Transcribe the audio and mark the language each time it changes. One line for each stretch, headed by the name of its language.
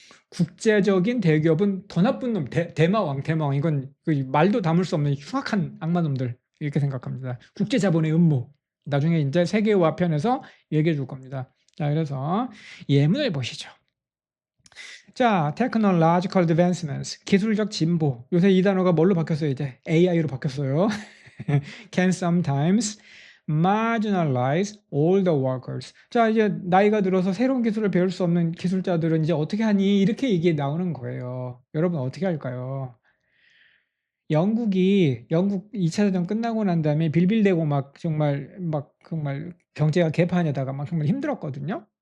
Korean: 국제적인 대기업은 더 나쁜 놈, 대마왕, 대마왕. 이건 그 말도 담을 수 없는 흉악한 악마놈들. 이렇게 생각합니다. 국제자본의 음모. 나중에 이제 세계화 편에서 얘기해 줄 겁니다. 자, 그래서 예문을 보시죠.
English: 자, technological advancements.
Korean: 기술적 진보. 요새 이 단어가 뭘로 바뀌었어요, 이제? AI로 바뀌었어요.
English: can sometimes marginalize older workers.
Korean: 자, 이제 나이가 들어서 새로운 기술을 배울 수 없는 기술자들은 이제 어떻게 하니? 이렇게 얘기 나오는 거예요. 여러분 어떻게 할까요? 영국 2차 대전 끝나고 난 다음에 빌빌대고 막 정말 경제가 개판에다가 막 정말 힘들었거든요.